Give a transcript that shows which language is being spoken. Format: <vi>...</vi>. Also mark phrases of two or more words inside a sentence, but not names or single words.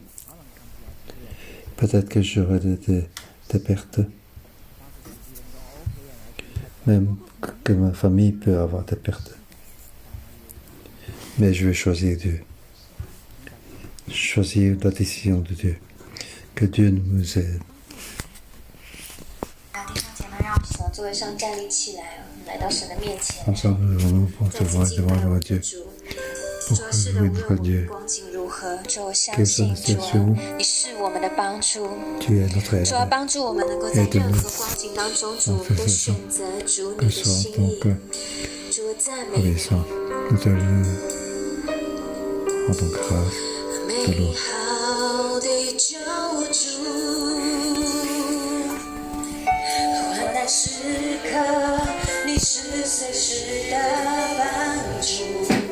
<fr>Peut-être que j'aurai des pertes. Même que ma famille peut avoir des pertes. Mais je vais choisir Dieu. Choisir la décision de Dieu. Que Dieu nous aide.</fr> <zh>弟兄姐妹，让我们从座位上站立起来，我们来到神的面前。</zh> <fr>Ensemble, nous allons devant Dieu.</fr> <zh>主啊，是的，无论我们光景如何，主，我相信主啊，你是我们的帮助。主啊，帮助我们能够在任何光景当中，主，我们都选择主你的心意。主，赞美你。美好的救主，患难时刻，你是随时的帮助。</zh>